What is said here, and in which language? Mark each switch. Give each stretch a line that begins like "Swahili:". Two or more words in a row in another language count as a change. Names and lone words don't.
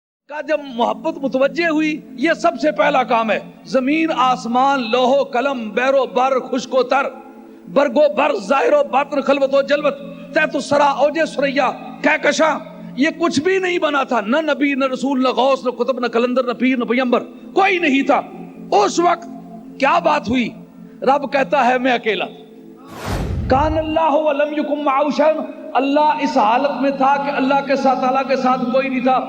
Urdu: کا جب محبت متوجہ ہوئی، یہ سب سے پہلا کام ہے. زمین آسمان لوح و قلم بحر و بر خشک و تر برگ و بر ظاہر و باطن خلوت و جلوت تحت الثریٰ اوجِ ثریا کہکشاں, یہ کچھ بھی نہیں بنا تھا. نہ نبی نہ رسول نہ غوث نہ قطب نہ قلندر نہ پیر نہ پیغمبر، کوئی نہیں تھا. اس وقت کیا بات ہوئی؟ رب کہتا ہے میں اکیلا.
Arabic: كان الله ولم يكن معه شيء,
Urdu: اللہ اس حالت میں تھا کہ اللہ کے ساتھ تعالیٰ کے ساتھ کوئی نہیں تھا.